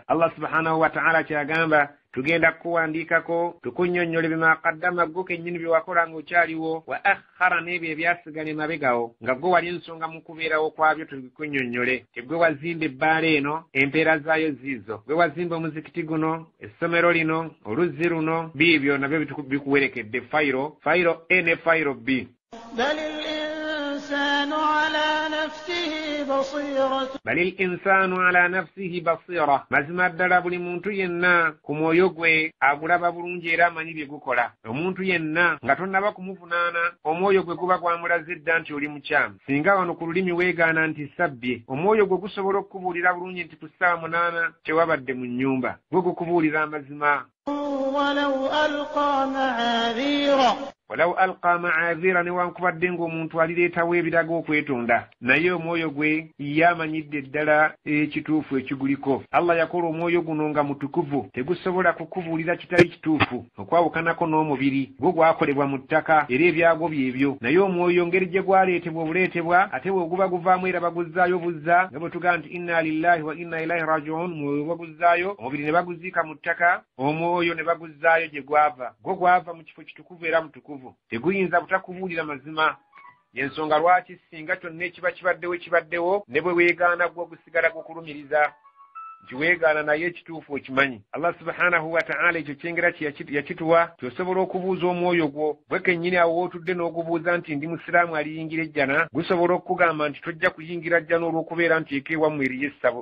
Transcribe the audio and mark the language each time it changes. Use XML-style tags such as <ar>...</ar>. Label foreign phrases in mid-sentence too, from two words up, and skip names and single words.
<ar>الله سبحانه وتعالى</ar> <lg>kyagamba tugenda kuwandiikako tukunnyonnyole</lg> <ar>بما قدم</ar> <lg>gwo kennyini bye wakola ng'okyaliwo</lg> <ar>وأخر</ar> <lg>n'ebyo ebyasigala emabegawo nga gwe wali ensonga mu kubeerawo kwabyo tubikunnyonnyole. Tegwe wazimba ebbaala eno empeera zaayo ziizo gwe wazimba omuzikiti guno essomero lino oluzzi luno biibyo nabyo bikuwerekedde fayiro A ne fayiro B.</lg> <ar>بل الإنسان على نفسه بصيرة</ar> <lg>mazima ddala buli muntu yenna ku mwoyo gwe agulaba bulungi era amanyi bye gukola. Omuntu yenna nga tonnaba kumuvunaana omwoyo gwe guba gwamulaze dda nti oli mukyamu singa wano ku lulimi weegaana nti sabbye omwoyo gwe gusobola okukubuulira bulungi nti ku ssaawa 8 tewabadde mu nnyumba gwe gukubuulira amazima.</lg> <ar>ولو ألقى معاذيرا</ar> <lg>newankubadde ng'omuntu alireetawo ebiraga okwetonda naye omwoyo gwe yamanyidde ddala ekituufu ekiguliko. Allah yakola omwoyo guno nga mutukuvu tegusobola kukubuulira kitali kituufu okwawukanako n'omubiri gwo gwakolebwa mu ttaka era ebyagwo byebyo naye omwoyo ngeri gye gwaleetebwa obuleetebwa ate bwe guba guvaamu era baguzzaayo buzza nga bwe tugamba nti</lg> <ar>إنا لله وإنا إليه راجعون</ar> <lg>mwoyo baguzzaayo omubiri ne baguziika mu ttaka omwoyo ne baguzzaayo gye gwava gwo gwava mu kifo kitukuvu era mutukuvu teguyinza butakubuulira mazima. Yensonga lwaki singa kyonna ekiba kibaddewo ne bwe weegaana gwo gusigala gukulumiriza. kiweegaana naye ekituufu okimanyi.</lg> <ar>الله سبحانه وتعالى</ar> <lg>ekyo kyengera yakituwa kyosobola okubuuza omwoyo gwo bwe kennyini awo wootudde n'ogubuuza nti ndi musiraamu aliyingira ejjana, gusobola okukugamba nti tojja kuyingira jjana olw'okubeera nti eka ewammwe eriyo essabo.</lg>